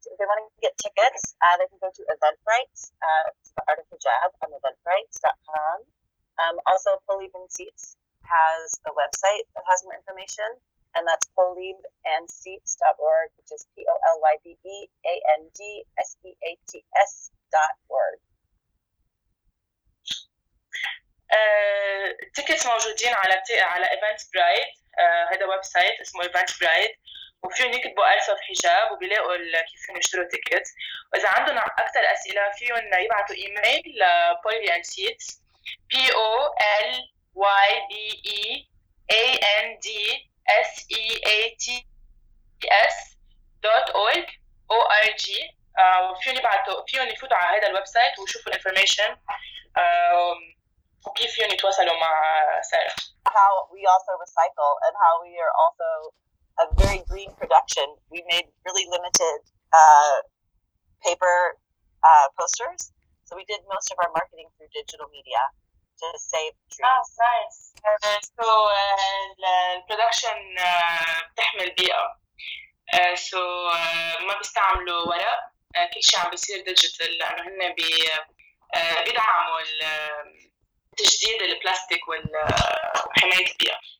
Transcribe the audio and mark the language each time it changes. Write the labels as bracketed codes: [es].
[en] If they want to get tickets, they can go to Eventbrite. It's the Art of Hijab on Eventbrite.com. Also, Polib and Seats has a website that has more information, and that's polibandseats.org, which is polibandseats.org. [ar] التيكتس موجودين على ايفنت برايت هذا ويب سايت اسمه ايفنت برايت وفيهم يكتبوا ألسف حجاب وبيلاقوا كيف يشتروا تيكتس واذا عندهم اكثر اسئله فيهم يبعثوا ايميل ل بولي اند سيتس بي او ال واي بي اي اي ان دي اس اي اي تي اس دوت اورج او ار جي وفيهم يبعثوا فيهم يفوتوا على هذا الويب سايت ويشوفوا الانفورميشن وكيف يعني يتواصلوا مع سارة. [en] How we also recycle and how we are also a very green production. We made really limited paper posters. So we did most of our marketing through digital media to save trees. Oh, nice. [ar] So production بتحمي البيئة. So ما بيستعملوا ورق. كل شيء عم بيصير ديجيتال لأنه هن بيدعموا تجديد البلاستيك وحماية البيئة.